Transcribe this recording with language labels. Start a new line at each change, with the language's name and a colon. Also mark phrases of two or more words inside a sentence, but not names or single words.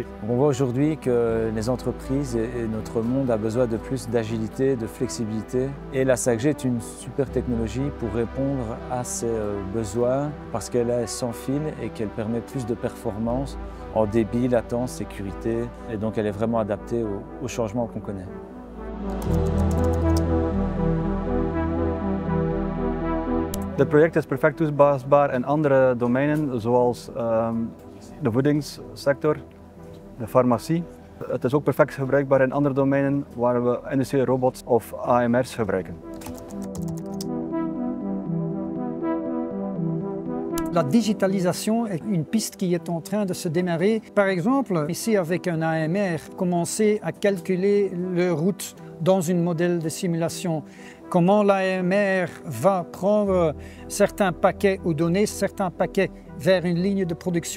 French: On voit aujourd'hui que les entreprises et notre monde a besoin de plus d'agilité, de flexibilité. Et la 5G est une super technologie pour répondre à ces besoins parce qu'elle est sans fil et qu'elle permet plus de performance en débit, latence, sécurité, et donc elle est vraiment adaptée aux changements qu'on connaît.
Dutch: Dit project is perfect toepasbaar in andere domeinen zoals de voedingssector, de farmacie. Het is ook perfect gebruikbaar in andere domeinen waar we industriële robots of AMR's gebruiken.
French: La digitalisation est une piste qui est en train de se démarrer. Par exemple, ici avec un AMR, commencer à calculer les routes dans un modèle de simulation. Comment l'AMR va prendre certains paquets ou donner certains paquets vers une ligne de production.